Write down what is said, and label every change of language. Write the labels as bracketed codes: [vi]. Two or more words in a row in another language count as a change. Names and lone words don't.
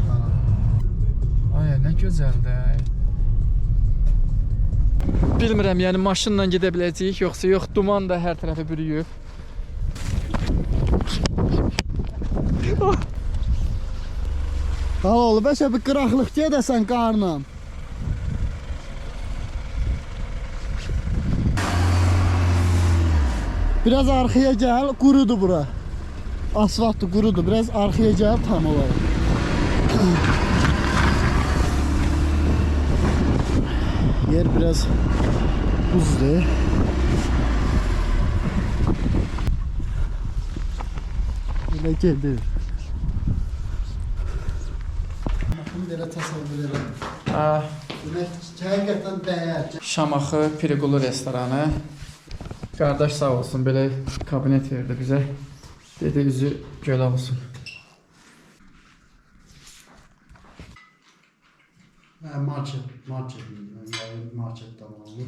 [az] Ay, nə gözəldir. Bilmirəm, yəni maşınla gedə biləcəyik, yoxsa yox, duman da hər tərəfi bürüyüb. Xalaoğlu, bəşə bir qıraqlıq gedəsən qarla. [tr] Biraz arkaya gel, kurudu bura. Asfaltı kurudu. Biraz arkaya gel, tam olarak. Yer biraz buzlu. Böyle gelir. Bakın böyle tasavvur edelim. [az] Həqiqətən dəyər. Şamaxı Pirqulu restoranı. Qardaş sağ olsun, belə kabinet verdi bizə. Dedi üzü gölə olsun. Marketdən alınır.